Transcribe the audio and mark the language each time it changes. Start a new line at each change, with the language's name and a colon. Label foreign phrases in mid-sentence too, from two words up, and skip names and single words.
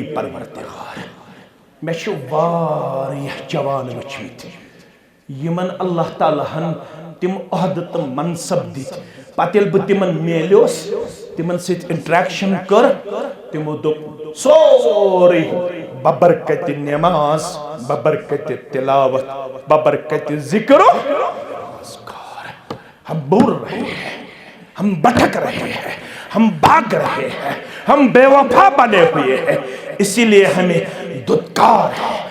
Kashmiri: پروردگار مےٚ چھُ واریاہ جوان وٕچھمٕتۍ یمن اللہ تعالیٰ ہن تِم عہدٕ تہٕ منصب دِتۍ پتہٕ ییٚلہِ بہٕ تِمن میلیوس تِمن سۭتۍ انٹریکشن کٔر تِمو دوٚپ سورُے ببرکتِ نماز ببرکتِ تلاوت ببرکتِ ذکر و اذکار
Urdu: ہم بول رہے ہیں ہم بھٹک رہے ہیں ہم بھاگ رہے ہیں ہم بے وفا بنے ہوئے ہیں اسی لیے ہمیں دھتکار ہے